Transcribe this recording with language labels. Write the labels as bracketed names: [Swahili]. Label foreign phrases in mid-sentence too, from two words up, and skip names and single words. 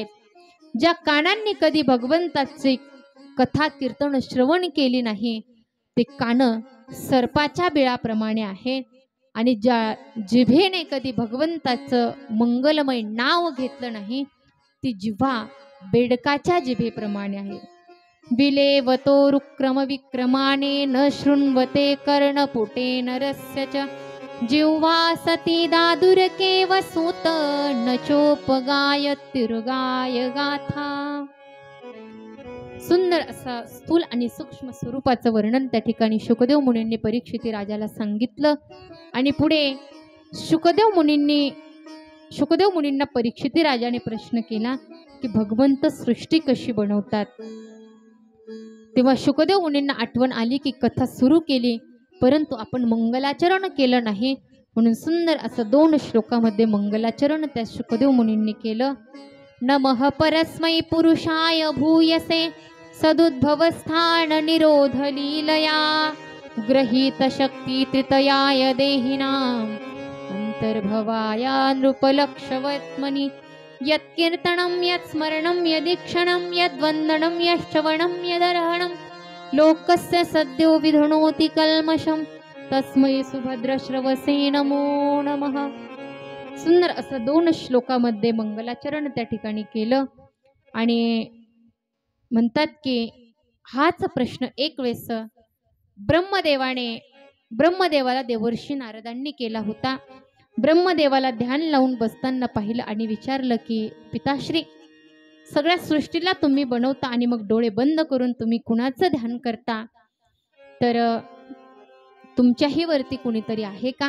[Marathi] ज्या कानांनी कधी भगवंताचे कथा कीर्तन श्रवण केली नाही ते कानं सर्पाच्या बिळाप्रमाणे आहेत. आणि ज्या जिभेने कधी भगवंताचं मंगलमय नाव घेतलं नाही ती जिव्हा बेडकाच्या जिभेप्रमाणे आहे. [Sanskrit] विलेवतो रुक्रम विक्रमाने न शृण्वते कर्णपुटे नरस्य च जिह्वा सती दादुरकेव सूत न चोपगायत्युर्गाय गाथा. [Marathi] सुंदर असा स्थूल आणि सूक्ष्म स्वरूपाचं वर्णन त्या ठिकाणी शुकदेव मुनींनी परीक्षिती राजाला सांगितलं. आणि पुढे शुकदेव मुनींना परीक्षिती राजाने प्रश्न केला की भगवंत सृष्टी कशी बनवतात. तेव्हा शुकदेव मुनींना आठवण आली की कथा सुरू केली परंतु आपण मंगलाचरण केलं नाही. म्हणून सुंदर असं 2 श्लोकामध्ये मंगलाचरण त्या शुकदेव मुनींनी केलं. [Sanskrit] नमः परस्मै पुरुषाय भूयसे सदुद्भवस्थान निरोध लीलया ग्रहीत शक्ती त्रितयाय देहिनां अंतर्भवाया नृपलक्षवत्मनि यत्कीर्तनं यत्स्मरणं यदीक्षणं यद्वन्दनं यश्चवणं यदर्हणं लोकस्य सद्यो विधुनोति कल्मषं तस्मै सुभद्रश्रवसे नमो नमः. [Marathi] सुंदर असं 2 श्लोकामध्ये मंगलाचरण त्या ठिकाणी केलं. आणि म्हणतात की हाच प्रश्न एक वेळेस ब्रह्मदेवाला देवर्षी नारदांनी केला होता. ब्रह्मदेवाला ध्यान लावून बसताना पाहिलं आणि विचारलं की पिताश्री सगळ्या सृष्टीला तुम्ही बनवता आणि मग डोळे बंद करून तुम्ही कुणाचं ध्यान करता तर तुमच्याही वरती कुणीतरी आहे का.